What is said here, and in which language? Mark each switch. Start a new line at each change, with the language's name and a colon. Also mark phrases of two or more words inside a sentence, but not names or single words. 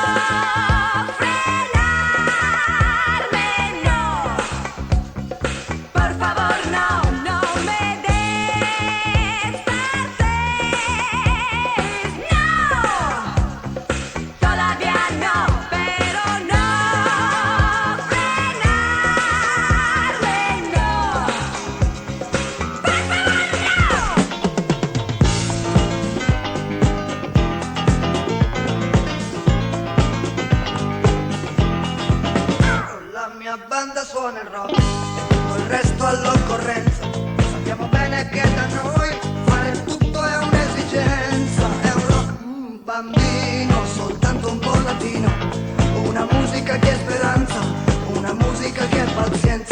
Spanish: frenarme, no, por favor no, no me despertéis, no, todavía no, pero no frenarme, no, por favor
Italian: La mia banda suona il rock e tutto il resto all'occorrenza. Sappiamo bene che da noi fare tutto è un'esigenza. È un rock bambino, soltanto un po' latino. Una musica che è speranza, una musica che è pazienza.